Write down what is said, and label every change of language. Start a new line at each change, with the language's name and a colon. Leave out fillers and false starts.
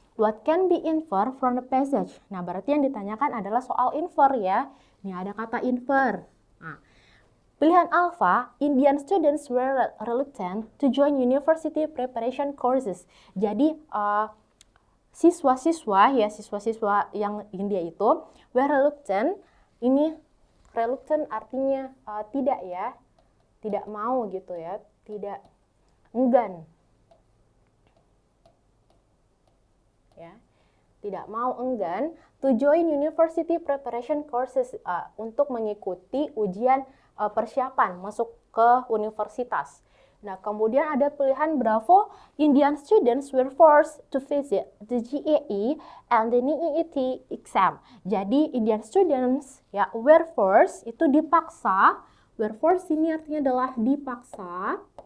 English: What can be inferred from the passage?
Indonesian: Nah, berarti yang ditanyakan adalah soal infer ya. Ini ada kata infer. Nah, pilihan alpha,
English: Indian students were reluctant to join university preparation courses.
Indonesian: Jadi, siswa-siswa yang India itu
English: were reluctant.
Indonesian: Ini reluctant artinya tidak ya, tidak mau gitu ya, tidak enggan. Ya, tidak mau enggan
English: to join university preparation courses
Indonesian: untuk mengikuti ujian persiapan masuk ke universitas. Nah, kemudian ada pilihan Bravo,
English: Indian students were forced to visit the GAE and the NEET exam.
Indonesian: Jadi
English: Indian students
Indonesian: ya
English: were forced
Indonesian: itu dipaksa.
English: Were forced
Indonesian: ini artinya adalah dipaksa.